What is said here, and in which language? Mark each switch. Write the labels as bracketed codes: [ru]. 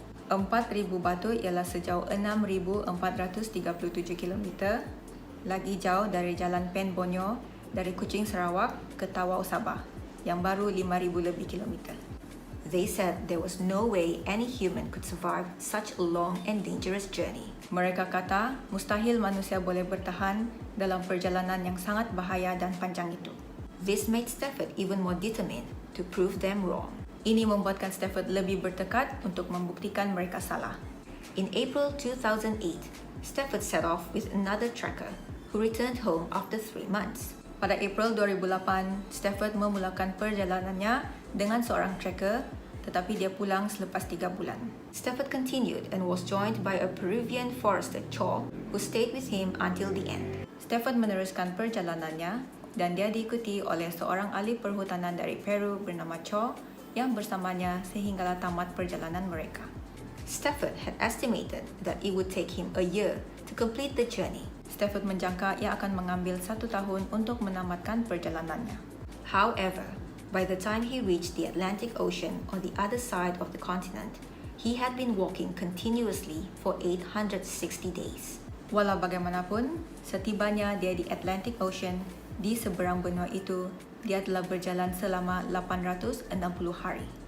[ms] 4,000 batu ialah sejauh 6,437 km, lagi jauh dari jalan Pen Bonyo dari Kuching Sarawak ke Tawau Sabah, yang baru 5,000 lebih kilometer. [en] They said there was no way any human could survive such a long and dangerous journey. [ms] Mereka kata mustahil manusia boleh bertahan dalam perjalanan yang sangat bahaya dan panjang itu. [en] This made Stafford even more determined to prove them wrong. [ms] Ini membuatkan Stafford lebih bertekad untuk membuktikan mereka salah. [en] In April 2008, Stafford set off with another trekker who returned home after 3 months. [ms] Pada April 2008, Stafford memulakan perjalanannya dengan seorang trekker, tetapi dia pulang selepas 3 bulan. [en] Stafford continued and was joined by a Peruvian forester, Cho, who stayed with him until the end. [ms] Stafford meneruskan perjalanannya dan dia diikuti oleh seorang ahli perhutanan dari Peru bernama Cho yang bersamanya sehinggalah tamat perjalanan mereka. [en] Stafford had estimated that it would take him a year to complete the journey. [ms] Stafford menjangka ia akan mengambil 1 tahun untuk menamatkan perjalanannya. [en] However, by the time he reached the Atlantic Ocean on the other side of the continent, he had been walking continuously for 860 days. [ms] Walau bagaimanapun, setibanya dia di Atlantic Ocean, di seberang benua itu, dia telah berjalan selama 860 hari.